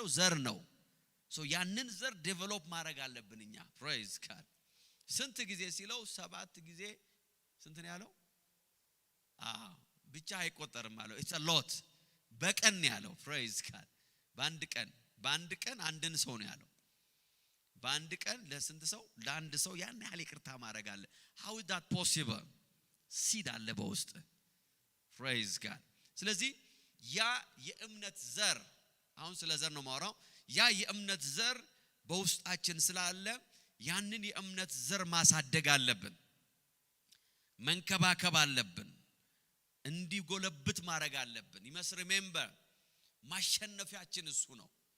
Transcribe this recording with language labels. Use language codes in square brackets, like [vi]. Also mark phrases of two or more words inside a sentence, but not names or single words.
[am] ዘር ነው። so ያንን ዘር ዴቨሎፕ ማድረግ አለብን እኛ። [en] praise God። [am] ስንት ጊዜ ሲለው 7 ጊዜ ስንት ነው ያለው? ብቻ አይቆጠርም አለው። [en] it's a lot። [am] በቀን ያለው [en] praise God። [am] በአንድ ቀን አንድን ሰው ነው ያለው። በአንድ ቀን ለስንት ሰው? ለአንድ ሰው ያን ያህል ይቅርታ ማድረግ አለ። [en] how is that possible? [am] ሲድ አለ በውስጥ [en] praise God። [am] ስለዚህ ያ የእምነት ዘር አሁን ስለ ዘር ነው ማወራው። ያ የእምነት ዘር በውስጣችን ስላለ ያንን የእምነት ዘር ማሳደግ አለብን፣ መንከባከብ አለብን፣ እንዲጎለብት ማድረግ አለብን። ይመስ ሪሜምበር ማሸነፊያችን እሱ ነው።